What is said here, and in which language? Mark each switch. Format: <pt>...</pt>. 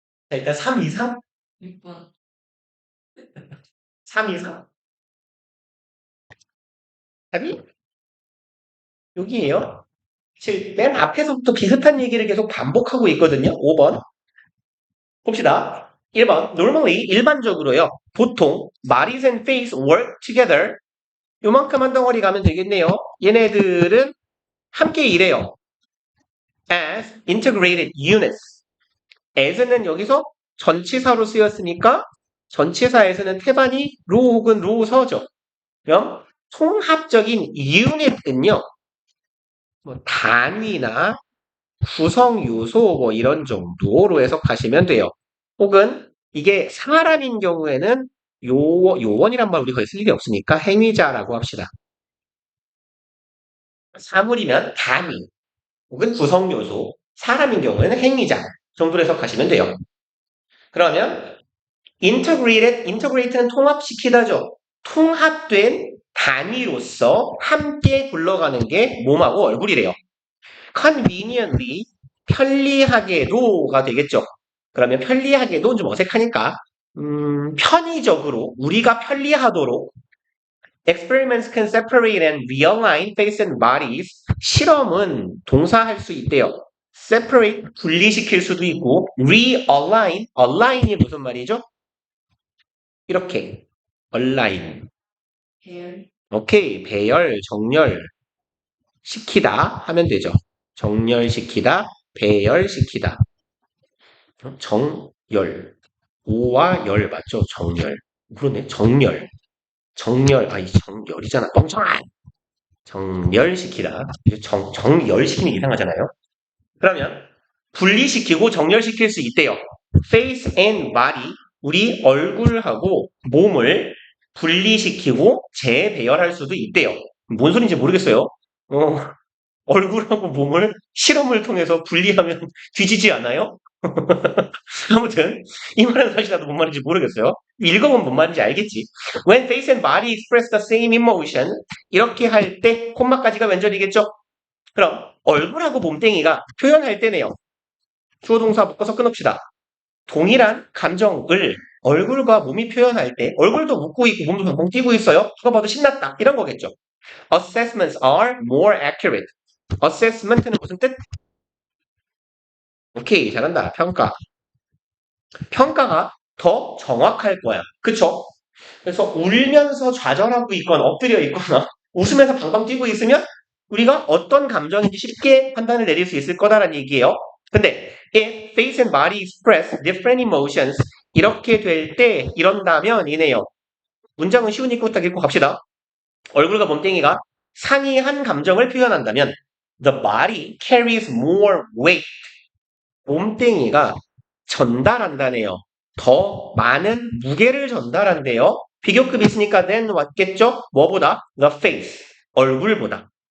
<ko>자, 일단 3 이상? 6번. 3 이상? 답이 여기에요. 지금 맨 앞에서부터 비슷한 얘기를 계속 반복하고 있거든요. 5번. 봅시다. 1번. Normally, 일반적으로요. 보통,</ko> <en>bodies and face work together.</en> <ko>요만큼 한 덩어리 가면 되겠네요. 얘네들은 함께 일해요.</ko> <en>As integrated units.</en> <ko>as는 여기서 전치사로 쓰였으니까 전치사에서는 태반이 로 혹은 로서죠. 그럼 통합적인 unit은요. 뭐 단위나 구성 요소 뭐 이런 정도로 해석하시면 돼요. 혹은 이게 사람인 경우에는 요원이란 말 우리 거의 쓸 일이 없으니까 행위자라고 합시다. 사물이면 단위 혹은 구성 요소, 사람인 경우에는 행위자 정도로 해석하시면 돼요. 그러면 integrate는 통합시키다죠. 통합된 단위로서 함께 굴러가는 게 몸하고 얼굴이래요. conveniently, 편리하게도가 되겠죠. 그러면 편리하게도 좀 어색하니까 편의적으로 우리가 편리하도록</ko> <en>experiments can separate and realign face and bodies.</en> <ko>실험은 동사할 수 있대요. separate 분리시킬 수도 있고 align이 무슨 말이죠? 이렇게 align. 배열. 오케이, 배열, 정렬 시키다 하면 되죠. 정렬시키다, 배열시키다. 정열. 오와 열 맞죠? 정열. 그러네. 정열. 이 정열이잖아. 뻥청아. 정렬시키다. 정열시키면 이상하잖아요. 그러면 분리시키고 정렬시킬 수 있대요.</ko> <en>face and body.</en> <ko>우리 얼굴하고 몸을 분리시키고 재배열할 수도 있대요. 뭔 소리인지 모르겠어요. 얼굴하고 몸을 실험을 통해서 분리하면 뒤지지 않아요? 아무튼 이 말은 사실 나도 뭔 말인지 모르겠어요. 읽어보면 뭔 말인지 알겠지.</ko> <en>When face and body express the same emotion</en> <ko>이렇게 할 때 콤마까지가 왼절이겠죠. 그럼 얼굴하고 몸뚱이가 표현할 때네요. 주어 동사 묶어서 끊읍시다. 동일한 감정을 얼굴과 몸이 표현할 때 얼굴도 웃고 있고 몸도 덩덩 뛰고 있어요. 누가 봐도 신났다. 이런 거겠죠.</ko> <en>Assessments are more accurate.</en> <ko>Assessment는 무슨 뜻? 오케이, 잘한다. 평가. 평가가 더 정확할 거야. 그쵸? 그래서 울면서 좌절하고 있거나 엎드려 있거나 웃으면서 방방 뛰고 있으면 우리가 어떤 감정인지 쉽게 판단을 내릴 수 있을 거다라는 얘기예요.</ko> <en>근데 if face and body express different emotions</en> <ko>이렇게 될 때 이런다면 이네요. 문장은 쉬우니까 딱 읽고 갑시다. 얼굴과 몸뚱이가 상이한 감정을 표현한다면</ko> <en>the body carries more weight.</en> <ko>몸뚱이가 전달한다네요. 더 많은 무게를 전달한대요. 비교급이 있으니까 then 왔겠죠? 뭐보다?</ko> <en>The face.</en> <ko>얼굴보다.</ko>